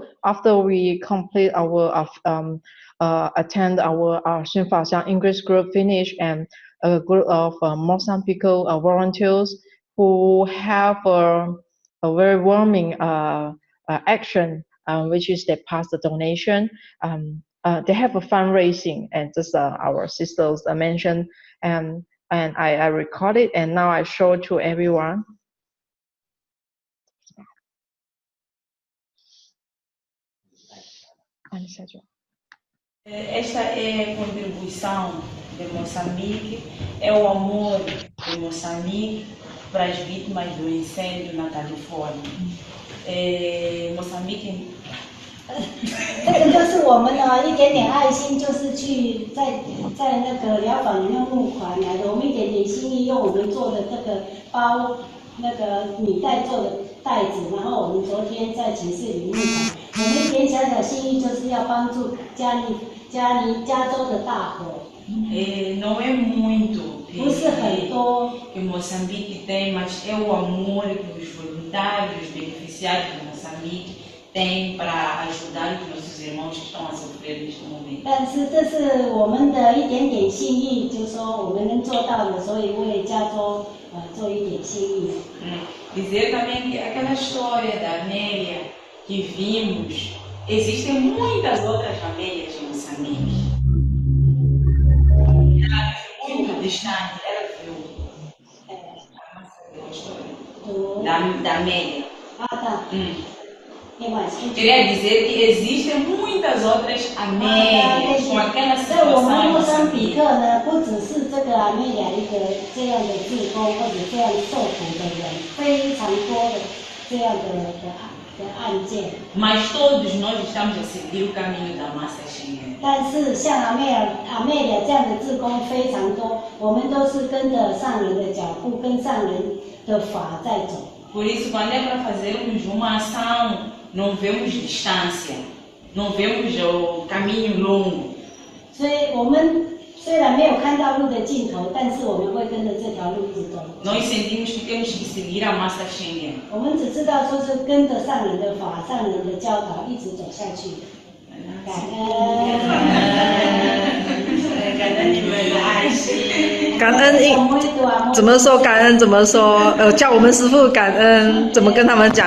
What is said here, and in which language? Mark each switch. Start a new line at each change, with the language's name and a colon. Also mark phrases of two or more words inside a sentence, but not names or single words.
English: After we complete our attend our Shinfa Xiang English group finish, and a group of Mozambique volunteers who have a very warming action, which is they pass the donation. They have a fundraising, and just our sisters mentioned, and I recorded, and now I show to everyone.
Portuguese: Esta é a contribuição de Moçambique, é o amor de Moçambique para as vítimas do incêndio na Califórnia. Moçambique
Chinese: 这个就是我们的一点点爱心，就是去在那个疗法里面募款来的。我们一点点心意，用我们做的这个包那个米袋做的袋子，然后我们昨天在寝室里募款。我们一点小小心意，就是要帮助加州的大火。
Portuguese: Não é muito.
Chinese: 不是很多。
Portuguese: Que Moçambique tem, mas é o amor que os voluntários, os beneficiários de Moçambique têm para ajudar os nossos irmãos que estão a sofrer neste momento.
Chinese: 但是这是我们的一点点心意，就是说我们能做到的，所以为加州做一点心意。
Portuguese: Dizer também que aquela história da Amélia que vimos, existem muitas outras Amélias em Moçambique. Ela viu muito distante, ela viu da Amélia. Ah, tá. Queria dizer que existem muitas outras Amélias com aquela situação.
Chinese: 我们莫桑比克呢，不只是这个阿美亚一个这样的志工或者这样受苦的人，非常多的这样的案件。
Portuguese: Mas todos nós estamos a seguir o caminho da massa Cheng.
Chinese: 但是像阿美亚这样的志工非常多，我们都是跟着上人的脚步，跟上人的法在走。
Portuguese: Por isso, quando é para fazermos uma ação, não vemos distância, não vemos o caminho longo.
Chinese: 所以我们虽然没有看到路的尽头，但是我们会跟着这条路一直走。
Portuguese: Nós sentimos que temos que seguir a massa Cheng.
Chinese: 我们只知道说是跟着上人的法、上人的教导一直走下去。感恩，感恩你们的爱心。感恩怎么说感恩？怎么说？叫我们师父感恩，怎么跟他们讲？